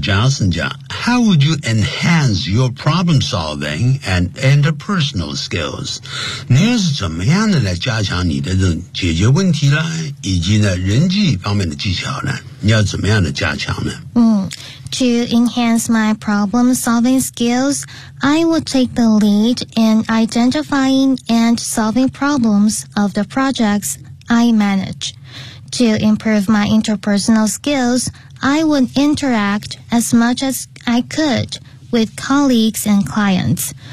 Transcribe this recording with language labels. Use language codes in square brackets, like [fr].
[en] Johnson 讲 ，How would you enhance your problem solving and interpersonal skills？ [zh] 你又是怎么样的来加强你的这种解决问题啦，以及呢人际方面的技巧呢？你要怎么样的加强呢？ [en] To enhance my problem solving skills, I would take the lead in identifying and solving problems of the projects I manage. To improve my interpersonal skills,I would interact as much as I could with colleagues and clients.